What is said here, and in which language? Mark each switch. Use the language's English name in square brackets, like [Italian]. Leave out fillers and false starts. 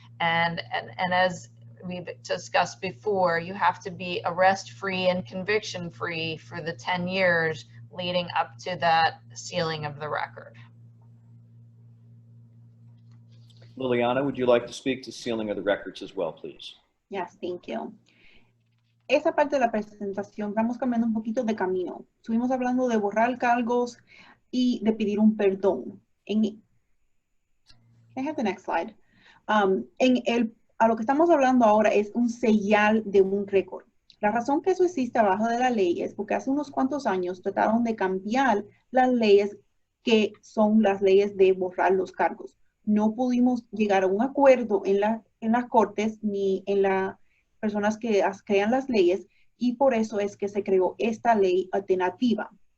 [English] And as we've discussed before, you have to be arrest-free and conviction-free for the 10 years leading up to that sealing of the record. Liliana, would you like to speak to sealing of the records as well, please? Yes, thank you. [Spanish] Esa parte de la presentación, vamos cambiando un poquito de camino. Estuvimos hablando de borrar cargos y de pedir un perdón. [English] Can I have the next slide? [Spanish] A lo que estamos hablando ahora es un sellar de un récord. La razón que eso existe abajo de la ley es porque hace unos cuantos años trataron de cambiar las leyes que son las leyes de borrar los cargos. No pudimos llegar a un acuerdo en las cortes ni en las personas que crean las leyes, y por eso es que se creó esta ley alternativa.